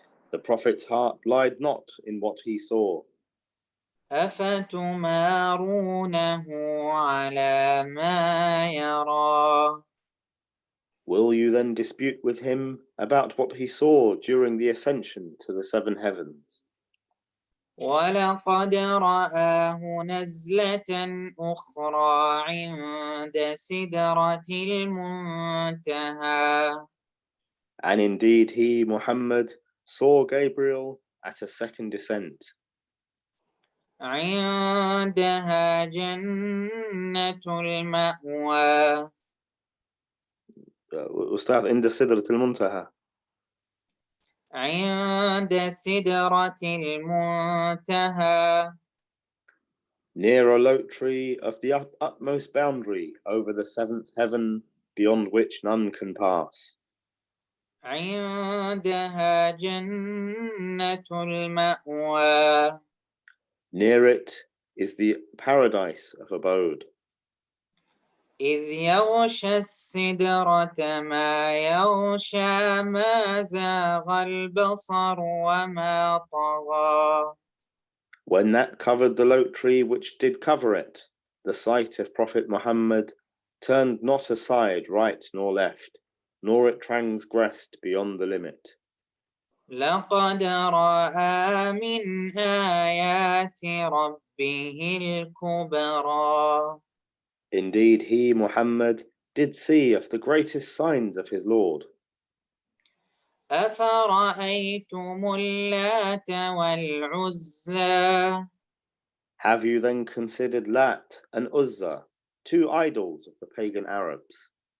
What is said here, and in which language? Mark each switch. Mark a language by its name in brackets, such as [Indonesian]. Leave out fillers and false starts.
[English] The Prophet's heart lied not in what he saw. [Arabic] أفتمارونه على ما يرى. [English] Will you then dispute with him about what he saw during the ascension to the 7 heavens? [Arabic] ولقد رآه نزلة أخرى عند سدرة المنتهى. [English] And indeed he, Muhammad, saw Gabriel at a second descent. [Arabic] عندها جنة المأوى. أستاذ عند سدرة المنتهى. عند سدرة المنتهى. [English] Near a lote tree of the utmost boundary over the 7th heaven, beyond which none can pass. [Arabic] عندها جنة المأوى. [English] Near it is the paradise of abode. [Arabic] إذ يغشى السدرة ما يغشى ما زاغ البصر وما طغى. [English] When that covered the lote tree which did cover it, the sight of Prophet Muhammad turned not aside right nor left, nor it transgressed beyond the limit. [Arabic] لقد رأى من آيات ربه الكبرى. [English] Indeed, he, Muhammad, did see of the greatest signs of his Lord. [Arabic] أفرأيتم اللات والعزى. [English] Have you then considered Lat and Uzza, 2 idols of the pagan Arabs?